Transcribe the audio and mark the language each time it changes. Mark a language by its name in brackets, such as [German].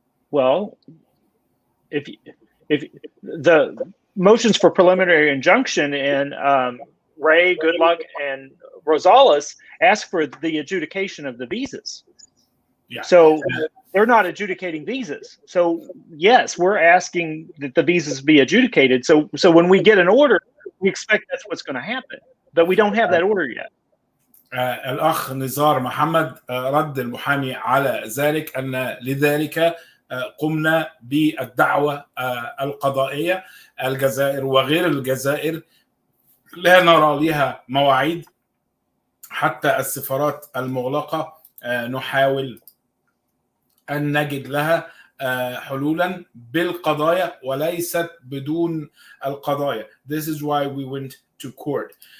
[English] Well, if the motions for preliminary injunction in Ray, Goodluck, and Rosales ask for the adjudication of the visas. Yeah. So they're not adjudicating visas. So yes, we're asking that the visas be adjudicated. So when we get an order, we expect that's what's going to happen. But we don't have that order yet. [Arabic] الأخ نزار محمد رد المحامي على ذلك أن لذلك قمنا بالدعوة القضائية. الجزائر وغير الجزائر لا نرى لها مواعيد، حتى السفارات المغلقة نحاول أن نجد لها حلولا بالقضايا وليست بدون القضايا. [English] This is why we went to court.